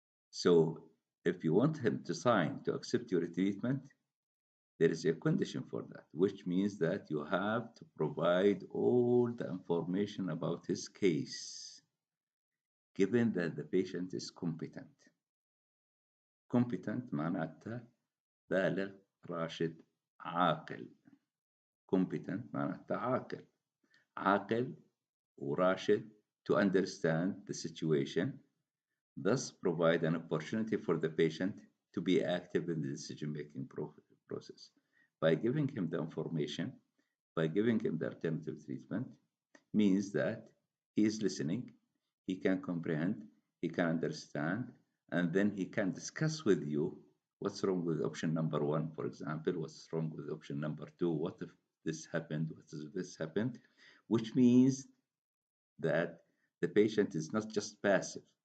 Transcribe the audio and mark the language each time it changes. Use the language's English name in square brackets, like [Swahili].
[English] So if you want him to sign to accept your treatment, there is a condition for that, which means that you have to provide all the information about his case, given that the patient is competent. [Arabic] Competent معناتها بالغ راشد عاقل. Competent معناتها عاقل. عاقل وراشد [English] to understand the situation, thus provide an opportunity for the patient to be active in the decision-making process. By giving him the information, by giving him the alternative treatment, means that he is listening, he can comprehend, he can understand, and then he can discuss with you what's wrong with option number one, for example, what's wrong with option number two, what if this happened, what if this happened, which means that the patient is not just passive,